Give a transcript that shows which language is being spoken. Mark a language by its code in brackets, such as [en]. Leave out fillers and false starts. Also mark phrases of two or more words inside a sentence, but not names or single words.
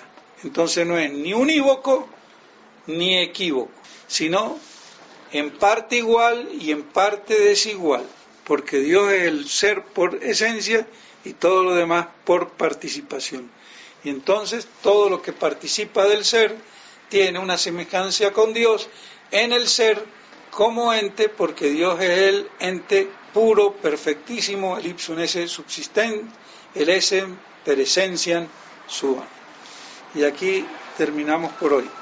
[es] Entonces no es ni unívoco ni equívoco, sino en parte igual y en parte desigual, porque Dios es el ser por esencia y todo lo demás por participación. Y entonces todo lo que participa del ser tiene una semejanza con Dios en el ser como ente, porque Dios es el ente puro, perfectísimo, el [la] ipsum esse subsistent, [es] el [la] essem per essentiam suam. [es] Y aquí terminamos por hoy.